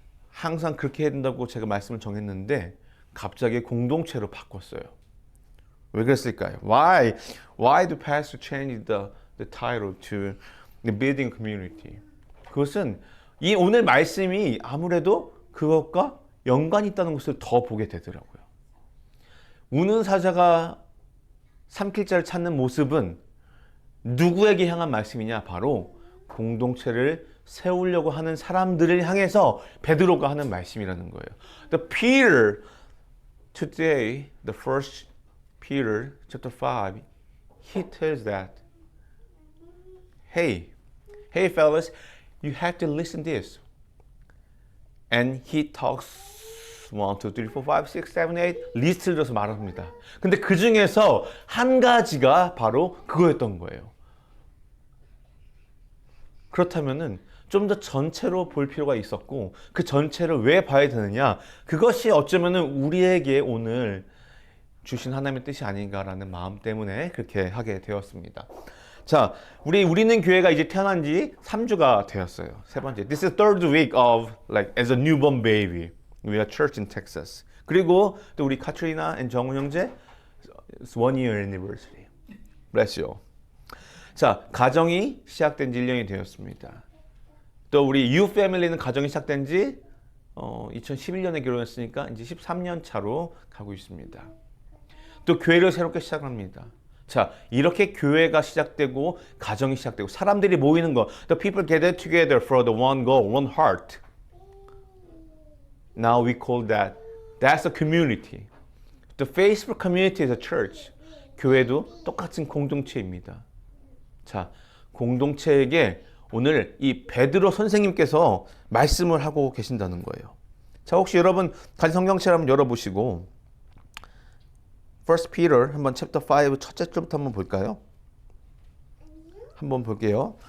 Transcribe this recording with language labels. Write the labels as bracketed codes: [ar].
[ko] 항상 그렇게 해야 된다고 제가 말씀을 정했는데 갑자기 공동체로 바꿨어요. 왜 그랬을까요? [en] Why do pastor change the title to the building community? [ko] 그것은 이 오늘 말씀이 아무래도 그것과 연관이 있다는 것을 더 보게 되더라고요. 우는 사자가 삼킬 자를 찾는 모습은 누구에게 향한 말씀이냐? 바로 공동체를 세우려고 하는 사람들을 향해서 베드로가 하는 말씀이라는 거예요. [en] The Peter today, the first Peter chapter 5, he tells that, hey fellas, you have to listen this. And he talks 1, 2, 3, 4, 5, 6, 7, 8 [ko] 리스트를 들어서 말합니다. 근데 그 중에서 한 가지가 바로 그거였던 거예요. 그렇다면은 좀 더 전체로 볼 필요가 있었고, 그 전체를 왜 봐야 되느냐? 그것이 어쩌면은 우리에게 오늘 주신 하나님의 뜻이 아닌가라는 마음 때문에 그렇게 하게 되었습니다. 자, 우리는 교회가 이제 태어난 지 3주가 되었어요. 세 번째. [en] This is the third week of as a newborn baby. We are church in Texas. [ko] 그리고 또 우리 [en] 카트리나 and 정훈 형제 it's 1 year anniversary. Bless you. [ko] 자, 가정이 시작된 지 1년이 되었습니다. 또 우리 You Family는 가정이 시작된 지 2011년에 결혼했으니까 이제 13년 차로 가고 있습니다. 또 교회를 새롭게 시작합니다. 자, 이렇게 교회가 시작되고 가정이 시작되고 사람들이 모이는 거, [en] the people gather together for the one goal, one heart. Now we call that's a community. The Facebook community is a church. [ko] 교회도 똑같은 공동체입니다. 자, 공동체에게 오늘 이 베드로 선생님께서 말씀을 하고 계신다는 거예요. 자, 혹시 여러분 같이 성경책을 한번 열어보시고 First Peter 한번 챕터 5 첫째 줄부터 한번 볼까요? 한번 볼게요.